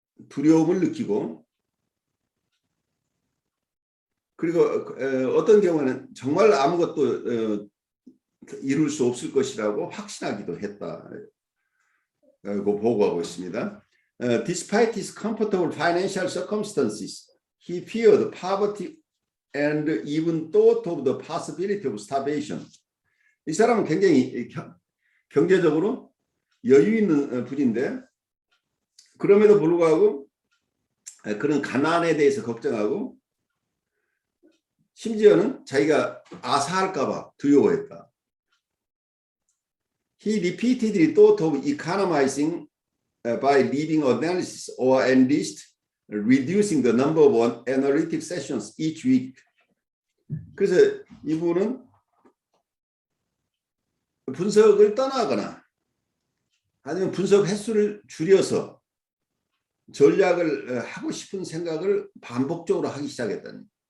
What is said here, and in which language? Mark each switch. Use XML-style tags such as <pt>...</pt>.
<ko>두려움을 느끼고 그리고 어떤 경우는 정말 아무것도 이룰 수 없을 것이라고 확신하기도 했다고 보고하고 있습니다.</ko> <en>Despite his comfortable financial circumstances, he feared poverty and even thought of the possibility of starvation.</en> <ko>이 사람은 굉장히 경제적으로 여유 있는 분인데 그럼에도 불구하고 그런 가난에 대해서 걱정하고 심지어는 자기가 아사할까 봐 두려워했다.</ko> <en>He repeatedly thought of economizing by leaving analysis or at least reducing the number of analytic sessions each week.</en> <ko>그래서 이분은 분석을 떠나거나 아니면 분석 횟수를 줄여서 전략을 하고 싶은 생각을 반복적으로 하기 시작했다는.</ko>